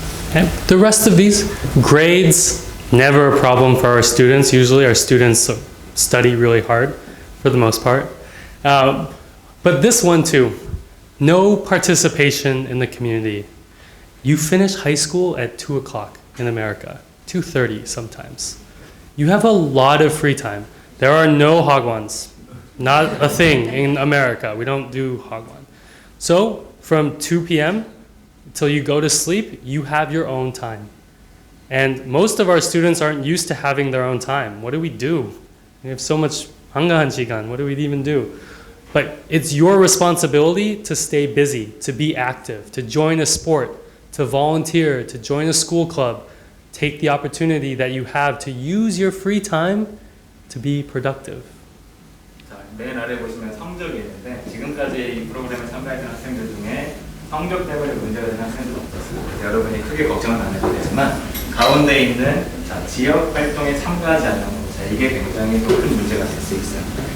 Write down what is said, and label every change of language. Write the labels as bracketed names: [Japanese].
[English] Okay. The rest of these grades, never a problem for our students. Usually our students study really hard for the most part. But this one too, no participation in the community. You finish high school at 2 o'clock in America, 2:30 sometimes. You have a lot of free time. There are no hagwons. Not a thing in America. We don't do hagwon. So from 2 p.m. till you go to sleep, you have your own time. And most of our students aren't used to having their own time. What do? We have so much [Korean] hangahan 시간. [English] What do we even do? But it's your responsibility to stay busy, to be active, to join a sport, to volunteer, to join a school club. Take the opportunity that you have to use your free time to be productive. [Korean] 자, 맨 아래 보시면 성적이 있는데 지금까지 이 프로그램에 참가했던 학생들 중에 성적 때문에 문제가 되는 학생들은 없었어요. 그래서 여러분이 크게 걱정은 안 해도 되지만 가운데 있는 자, 지역 활동에 참가하지 않는 것, 자, 이게 굉장히 또 큰 문제가 될 수 있어요.